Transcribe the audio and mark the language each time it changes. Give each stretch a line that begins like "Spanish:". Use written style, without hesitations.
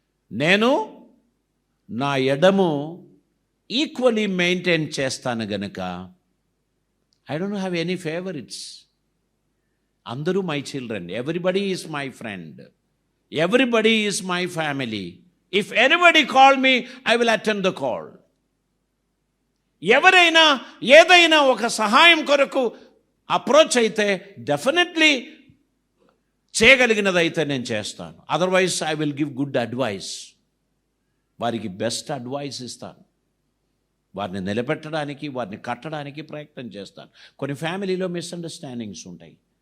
Telugu: నేను నా ఎడము
English: equally maintain
Telugu: చేస్తాను గనుక
English: I don't have any favourites. అందరూ my children, everybody is my friend, everybody is my family. If anybody call me, I will attend the call.
Telugu: ఎవరైనా ఏదైనా ఒక సహాయం కొరకు అప్రోచ్ అయితే డెఫినెట్లీ చేయగలిగినదైతే నేను చేస్తాను.
English: Otherwise I will give good advice.
Telugu: వారికి బెస్ట్ అడ్వైస్ ఇస్తాను. వారిని నిలబెట్టడానికి, వారిని కట్టడానికి ప్రయత్నం చేస్తాను. కొన్ని ఫ్యామిలీలో మిస్అండర్స్టాండింగ్స్ ఉంటాయి.